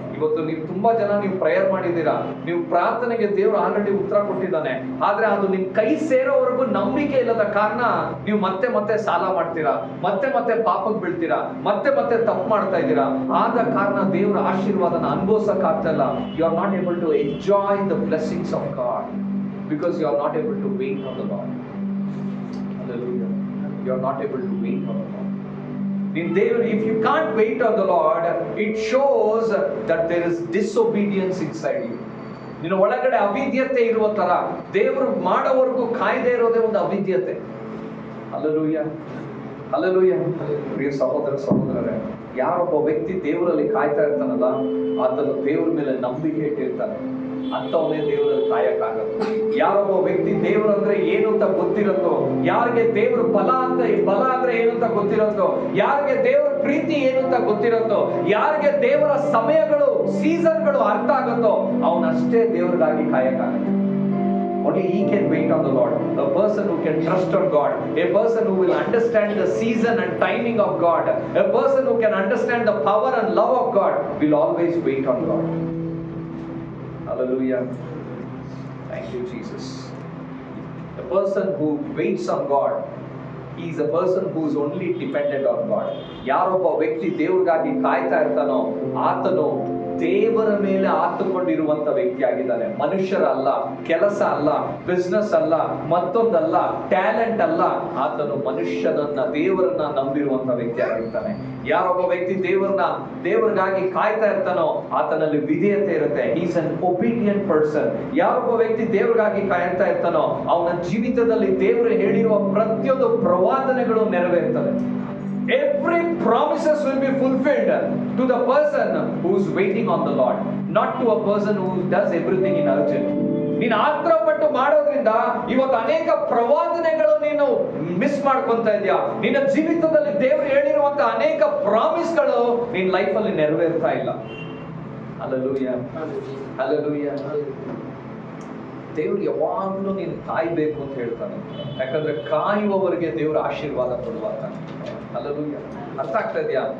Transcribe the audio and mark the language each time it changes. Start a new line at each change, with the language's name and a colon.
Kannada: ಇವತ್ತು ನೀವು ತುಂಬಾ ಜನ ನೀವು ಪ್ರೇಯರ್ ಮಾಡಿದ್ದೀರಾ, ನೀವು ಪ್ರಾರ್ಥನೆಗೆ ದೇವರು ಆಲ್ರೆಡಿ ಉತ್ತರ ಕೊಟ್ಟಿದ್ದಾನೆ, ಆದ್ರೆ ಅದು ನಿಮ್ ಕೈ ಸೇರೋವರೆಗೂ ನಂಬಿಕೆ ಇಲ್ಲದ ಕಾರಣ ನೀವು ಮತ್ತೆ ಸಾಲ ಮಾಡ್ತೀರಾ, ಮತ್ತೆ ಪಾಪಕ್ಕೆ ಬೀಳ್ತೀರಾ, ಮತ್ತೆ ತಪ್ಪು ಮಾಡ್ತಾ ಇದ್ದೀರಾ. ಆದ ಕಾರಣ ದೇವರ ಆಶೀರ್ವಾದನ ಅನುಭವಿಸಕ್ ಆಗ್ತಾ ಇಲ್ಲ.
English: You are not able to enjoy the blessings of God because you are not able to wait on the Lord. Hallelujah. You are not able to wait on the Lord. If you can't wait on the Lord, it shows that there is disobedience inside you.
Kannada: ನಿನ್ನ ಒಳಗಡೆ ಅವಿದ್ಯತೆ ಇರುವ ತರ, ದೇವರು ಮಾಡೋವರೆಗೂ ಕಾಯ್ದೆ ಇರೋದೇ ಒಂದು ಅವಿದ್ಯತೆ. Hallelujah, hallelujah. ಪ್ರಿಯ ಸಹೋದರರೇ, ಯಾರೊಬ್ಬ ವ್ಯಕ್ತಿ ದೇವರಲ್ಲಿ ಕಾಯ್ತಾ ಇರ್ತಾನಲ್ಲ, ಆತನು ದೇವರ ಮೇಲೆ ನಂಬಿಕೆ ಇಟ್ಟಿರ್ತಾನೆ, ಅಂತವನೇ ದೇವರಲ್ಲಿ ಕಾಯಕ್ಕಾಗತ್ತೆ. ಯಾರೊಬ್ಬ ವ್ಯಕ್ತಿ ದೇವರಂದ್ರೆ ಏನು ಅಂತ ಗೊತ್ತಿರುತ್ತೋ, ಯಾರಿಗೆ ದೇವ್ರ ಬಲ ಅಂದ್ರೆ ಏನು ಅಂತ ಗೊತ್ತಿರುತ್ತೋ, ಯಾರಿಗೆ ದೇವರ ಪ್ರೀತಿ ಏನು ಅಂತ ಗೊತ್ತಿರುತ್ತೋ, ಯಾರಿಗೆ ದೇವರ ಸಮಯಗಳು, ಸೀಸನ್ಗಳು ಅರ್ಥ ಆಗುತ್ತೋ, ಅವನಷ್ಟೇ ದೇವರಿಗಾಗಿ ಕಾಯಕ್ಕಾಗತ್ತೆ.
English: Only he can wait on the Lord. A person who can trust on God, a person who will understand the season and timing of God, a person who can understand the power and love of God will always wait on God. Hallelujah. Thank you, Jesus. The person who waits on God, he is a person who is only dependent on God.
Kannada: ಯಾರೊಬ್ಬ ವ್ಯಕ್ತಿ ದೇವರಿಗಾಗಿ ಕಾಯ್ತಾ ಇರ್ತಾನೋ ಆತನು ದೇವರ ಮೇಲೆ ಆತುಕೊಂಡಿರುವಂತ ವ್ಯಕ್ತಿ ಆಗಿದ್ದಾನೆ. ಮನುಷ್ಯರ ಅಲ್ಲ, ಕೆಲಸ ಅಲ್ಲ, ಬಿಸ್ನೆಸ್ ಅಲ್ಲ, ಮತ್ತೊಂದಲ್ಲ, ಟ್ಯಾಲೆಂಟ್ ಅಲ್ಲ, ಆತನು ದೇವರನ್ನ ನಂಬಿರುವಂತ ವ್ಯಕ್ತಿ ಆಗಿರ್ತಾನೆ. ಯಾರೊಬ್ಬ ವ್ಯಕ್ತಿ ದೇವರಿಗಾಗಿ ಕಾಯ್ತಾ ಇರ್ತಾನೋ ಆತನಲ್ಲಿ ವಿಧೇಯತೆ ಇರುತ್ತೆ.
English: Is an obedient person.
Kannada: ಯಾರೊಬ್ಬ ವ್ಯಕ್ತಿ ದೇವರಿಗಾಗಿ ಕಾಯ್ತಾ ಇರ್ತಾನೋ ಅವನ ಜೀವಿತದಲ್ಲಿ ದೇವರು ಹೇಳಿರುವ ಪ್ರತಿಯೊಂದು ಪ್ರವಾದನೆಗಳು ನೆರವೇರ್ತದೆ.
English: Every promises will be fulfilled to the person who is waiting on the Lord, not to a person who does everything in urgent.
Kannada: ನೀನು ಆತ್ರಪಟ್ಟು ಮಾಡೋದ್ರಿಂದ ಇವತ್ತು ಅನೇಕ ಪ್ರವಾದನೆಗಳು ನೀನು ಮಿಸ್ ಮಾಡ್ಕೊಂತ ಇದೆಯಾ. ನಿನ್ನ ಜೀವಿತದಲ್ಲಿ ದೇವರು ಹೇಳಿರುವಂತ ಅನೇಕ ಪ್ರಾಮಿಸ್ಗಳು ನಿನ್ನ ಲೈಫಲ್ಲಿ ನೆರವೇರ್ತಾ ಇಲ್ಲ. Hallelujah, hallelujah. ದೇವ್ರು ಯಾವಾಗಲೂ ನೀನು ಕಾಯ್ಬೇಕು ಅಂತ ಹೇಳ್ತಾನೆ, ಯಾಕಂದ್ರೆ ಕಾಯುವವರಿಗೆ ದೇವ್ರ ಆಶೀರ್ವಾದ ಕೊಡುವಾಗ. ಹಲ್ಲೆಲೂಯಾ. ಅರ್ಥ ಆಗ್ತಾ ಇದೆಯಾ?